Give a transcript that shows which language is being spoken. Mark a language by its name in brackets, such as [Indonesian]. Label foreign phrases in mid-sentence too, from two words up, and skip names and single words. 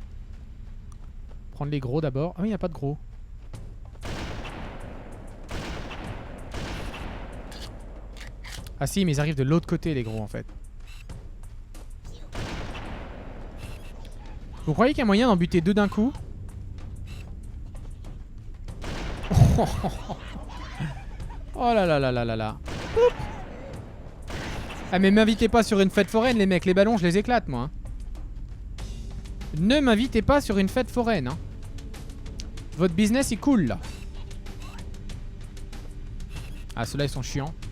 [French] Prendre les gros d'abord. Ah oui, il n'y a pas de gros. Ah si, mais ils arrivent de l'autre côté, les gros, en fait. Vous croyez qu'il y a moyen d'en buter deux d'un coup? Oh là là là là là là. Oup. Ah mais m'invitez pas sur une fête foraine les mecs, les ballons je les éclate moi. Ne m'invitez pas sur une fête foraine. Hein. Votre business est cool là. Ah ceux-là ils sont chiants.